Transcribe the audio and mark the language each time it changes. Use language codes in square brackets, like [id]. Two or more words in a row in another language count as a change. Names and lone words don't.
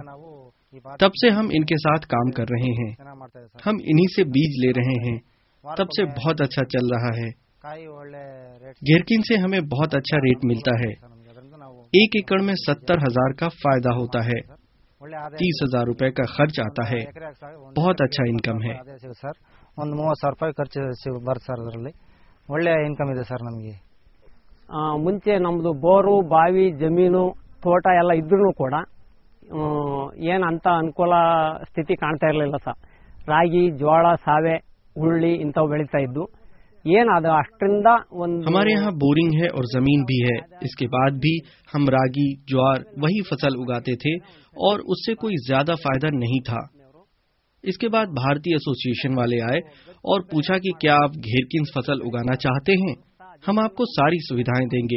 [hi] तब से हम इनके साथ काम कर रहे हैं, हम इन्हीं से बीज ले रहे हैं, तब से बहुत अच्छा चल रहा है। घेरकिन से हमें बहुत अच्छा रेट मिलता है। 1 एकड़ में 70,000 का फायदा होता है, 30,000 रुपए का खर्च आता है। बहुत अच्छा इनकम है। [kn] ಒಳ್ಳೆ ಇನ್ಕಮ್ ಇದೆ ಸರ್ ನಮಗೆ। ಮುಂಚೆ ನಮ್ಮದು ಬೋರು ಬಾವಿ ಜಮೀನು ತೋಟ ಎಲ್ಲ ಇದ್ರೂ ಕೂಡ ಏನಂತ ಅನುಕೂಲ ಸ್ಥಿತಿ ಕಾಣ್ತಾ ಇರಲಿಲ್ಲ ಸರ್। ರಾಗಿ ಜೋಳ ಸಾವೆ ಉಳ್ಳಿ ಇಂಥವು ಬೆಳೀತಾ ಇದ್ದು ಏನಾದ ಅಷ್ಟರಿಂದ ಒಂದು। [hi] हमारे यहाँ बोरिंग है और जमीन भी है, इसके बाद भी हम रागी ज्वार वही फसल उगाते थे और उससे कोई ज्यादा फायदा नहीं था। इसके बाद भारतीय एसोसिएशन वाले आए और पूछा कि क्या आप घेरकिन्स फसल उगाना चाहते हैं, हम आपको सारी सुविधाएं देंगे।